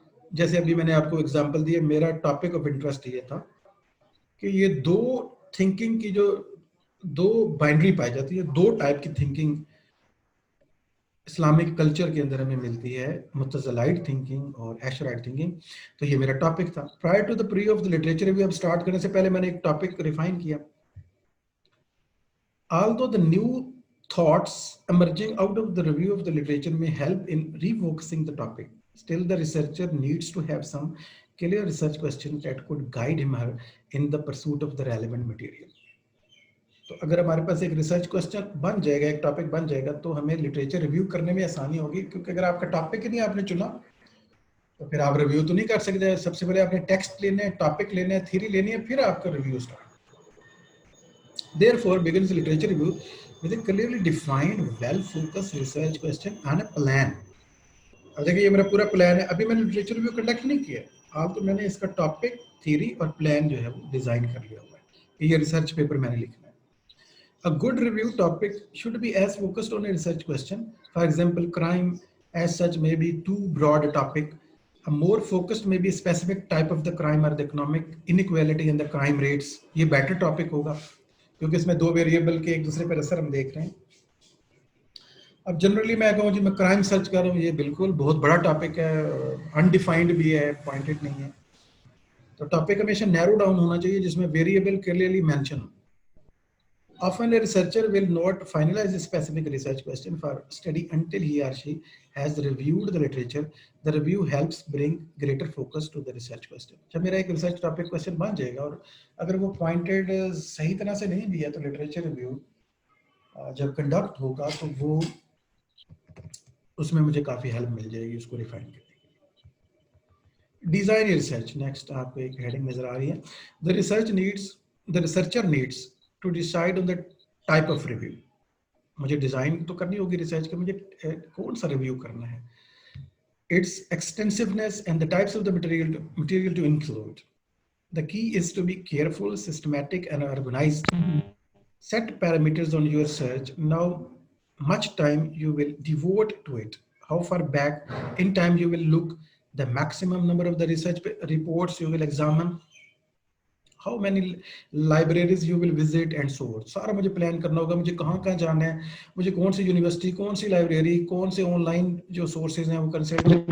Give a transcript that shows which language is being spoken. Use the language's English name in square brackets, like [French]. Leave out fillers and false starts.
[Urdu] جیسے ابھی میں نے آپ کو ایگزامپل دی, میرا ٹاپک آف انٹرسٹ یہ تھا کہ یہ دو تھنکنگ کی جو دو بائنڈری پائی جاتی ہے, دو ٹائپ کی تھنکنگ اسلامک کلچر کے اندر ہمیں ملتی ہے, متزلائٹ تھنکنگ اور ایشرائٹ تھنکنگ. تو یہ میرا ٹاپک تھا. [English] prior to the preview of the literature review, [Urdu] اب اسٹارٹ کرنے سے پہلے میں نے ایک ٹاپک ریفائن کیا. [English] Although the new thoughts emerging out of the review of the literature may help in refocusing the topic, still the researcher needs to have some clear research questions that could guide him or her in the pursuit of the relevant material. [Urdu] تو اگر ہمارے پاس ایک research question بن جائے گا, ایک topic بن جائے گا, تو ہمیں literature review کرنے میں آسانی ہوگی. کیونکہ اگر آپ کا ٹاپک ہی نہیں آپ نے چنا تو پھر آپ ریویو تو نہیں کر سکتے. سب سے پہلے آپ نے ٹیکسٹ لینا ہے, ٹاپک لینا ہے, تھیوری لینی ہے, پھر آپ کا review start. [English] Therefore begins literature review with a clearly defined, well-focused research question and a plan. [Urdu] اب دیکھیں یہ میرا پورا پلان ہے. ابھی میں نے لٹریچر ریویو کنڈکٹ نہیں کیا, آپ تو میں نے اس کا ٹاپک, تھیوری اور پلان جو ہے وہ ڈیزائن کر لیا ہوا ہے کہ یہ ریسرچ پیپر میں نے لکھنا ہے. [English] A good review topic should be as focused on a research question. For example, crime as such may be too broad a topic. A more focused may be a specific type of the crime or the economic inequality and the crime rates. [Urdu] یہ better topic ہوگا. کیونکہ اس میں دو variable کے ایک دوسرے پر اثر ہم دیکھ رہے ہیں. اب جنرلی میں کہوں جی میں کرائم سرچ کر رہا ہوں، یہ بالکل بہت بڑا ٹاپک ہے، انڈیفائنڈ بھی ہے، پوائنٹڈ نہیں ہے. تو ٹاپک ہمیشہ نیرو ڈاؤن ہونا چاہیے جس میں variable clearly mention ہو. [English] Often a researcher will not finalize a specific research question for study until he or she has reviewed the literature. The review helps bring greater focus to the research question. [Urdu] جب میرا ایک research topic question بن جائے گا اور اگر وہ pointed صحیح طرح سے نہیں بھی ہے تو لٹریچر ریویو جب کنڈکٹ ہوگا تو وہ اس میں مجھے کافی ہیلپ مل جائے گی اس کو ریفائن کرنے کی. ڈیزائن ریسرچ نیکسٹ آپ کو ایک ہیڈنگ نظر آ رہی ہے. [English] The researcher needs to decide on the type of review. [Urdu] مجھے ڈیزائن تو کرنی ہوگی ریسرچ کے، مجھے کون سا ریویو کرنا ہے. [English] Its extensiveness and the types of the material to include. The key is to be careful, systematic and organized. Set parameters on your search. Now, much time you will devote to it. How far back in time you will look, the maximum number of the research reports you will examine, how many libraries you will visit and so on. [Urdu] سارا مجھے plan کرنا ہوگا، مجھے کہاں کہاں جانا ہے، مجھے کون سی یونیورسٹی، کون سی لائبریری، کون سے آن لائن جو سورسز ہیں وہ کنسلٹ.